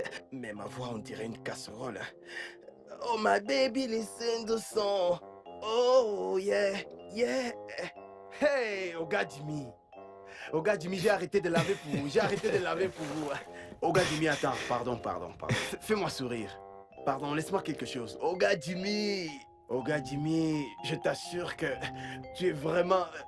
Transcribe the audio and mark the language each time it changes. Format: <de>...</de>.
<fr>Mais ma voix on dirait une casserole.</fr> <en>Oh my baby, listen to song. Oh yeah, yeah. Hey, Oga Jimmy.</en> <fr>Oga Jimmy, j'ai arrêté de laver pour vous. J'ai arrêté de laver pour vous. Oga Jimmy, attends, pardon. Fais-moi sourire. Pardon, laisse-moi quelque chose. Oga Jimmy. Oga Jimmy, je t'assure que tu es vraiment...</fr>